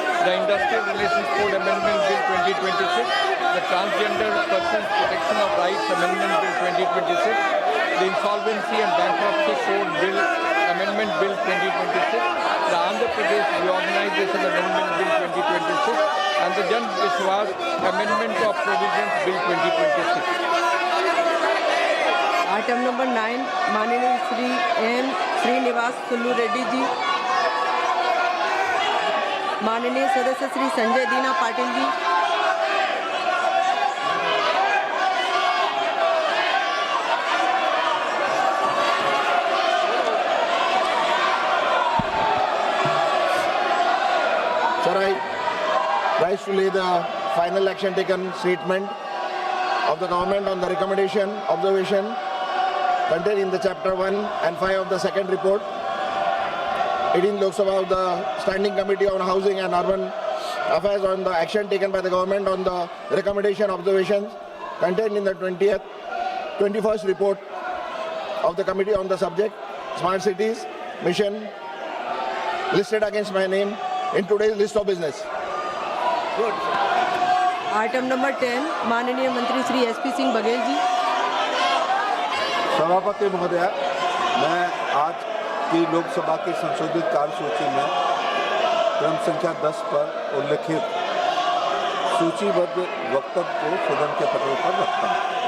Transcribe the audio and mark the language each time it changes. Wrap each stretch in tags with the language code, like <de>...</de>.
<en>The Industrial Relations Code Amendment Bill 2026, the Transgender Persons Protection of Rights Amendment Bill 2026, the Insolvency and Bankruptcy Code Bill Amendment Bill 2026, the Andhra Pradesh Reorganization Amendment Bill 2026, and the Jan Vishwas Amendment of Provisions Bill 2026.</en> <hi>Item number 9, माननीय Shri N Srinivas Sulu Reddy ji. माननीय सदस्य श्री संजय दीना Patil ji.</hi> <en>Sir, I rise to lay the final action taken statement of the government on the recommendation, observation contained in the chapter 1 and 5 of the second report, 18th Lok Sabha of the Standing Committee on Housing and Urban Affairs on the action taken by the government on the recommendation, observations contained in the 21st report of the committee on the subject, Smart Cities Mission, listed against my name in today's list of business. Good.</en> <hi>Item number 10, माननीय मंत्री Shri SP Singh Baghel ji. सभापति महोदय, मैं आज की लोकसभा की संशोधित कार्यसूची में क्रम संख्या 10 पर उल्लेखित सूचीबद्ध वक्तव्य को सदन के पटल पर रखता हूँ।</hi>